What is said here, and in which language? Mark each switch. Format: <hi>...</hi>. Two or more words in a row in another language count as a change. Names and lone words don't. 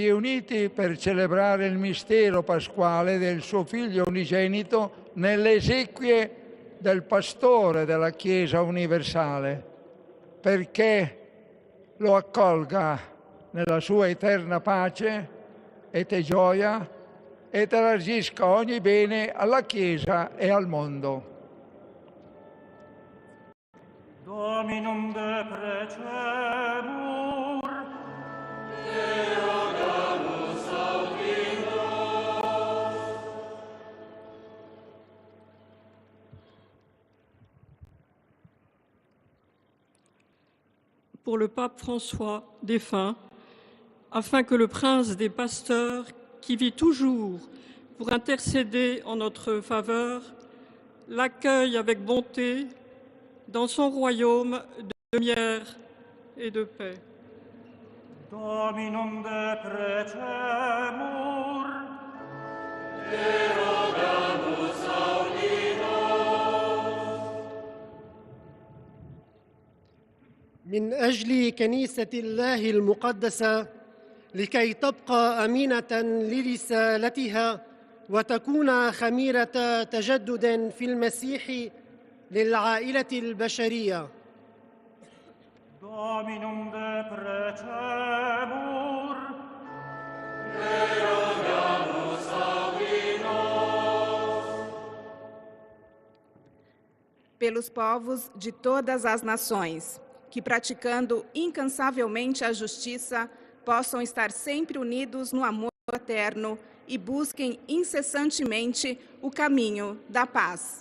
<it>riuniti per celebrare il mistero pasquale del suo Figlio unigenito nelle esequie del Pastore della Chiesa universale, perché lo accolga nella sua eterna pace e gioia e trasmisca ogni bene alla Chiesa e al mondo.</it> <la>Dominum deprecemur, Te rogamus audi nos.</la> <fr>Pour le pape François, défunt, afin que le prince des pasteurs, qui vit toujours pour intercéder en notre faveur, l'accueille avec bonté dans son royaume de lumière et de paix.</fr> <la>Dominum deprecemur, Te rogamus audi nos.</la> <ar>من أجل كنيسة الله المقدسة لكي تبقى أمينة لرسالتها وتكون خميرة تجدد في المسيح للعائلة البشرية.</ar> <la>Dominum deprecemur,</la> <pt>pelos povos de todas as nações, que praticando incansavelmente a justiça, possam estar sempre unidos no amor eterno e busquem incessantemente o caminho da paz.</pt>